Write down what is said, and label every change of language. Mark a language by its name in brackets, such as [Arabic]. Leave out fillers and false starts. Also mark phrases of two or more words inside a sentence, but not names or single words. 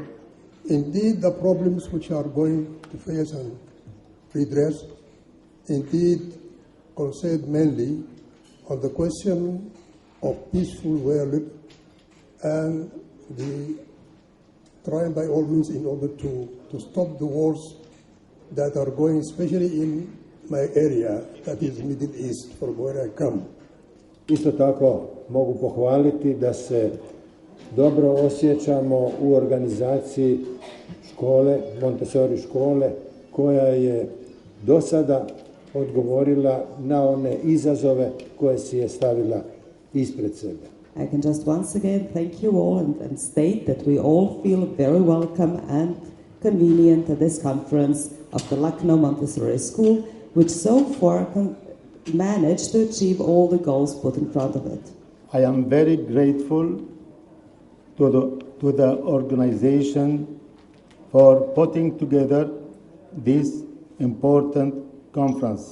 [English] Indeed, the problems which are going to face and redress indeed concern mainly on the question of peaceful world and the trying by all means in order to stop the wars that are going, especially in my area, that is Middle East, from where I come. [Croatian] Isto tako mogu pohvaliti da se dobro osjećamo u organizaciji škole, Montessori škole, koja je do sada odgovorila na one izazove koje si je stavila ispred sebe. [English] I can just once again thank you all and state that we all feel very welcome and convenient at this conference of the Lucknow Montessori School, which so far managed to achieve all the goals put in front of it. I am very grateful to the organization for putting together this important conference.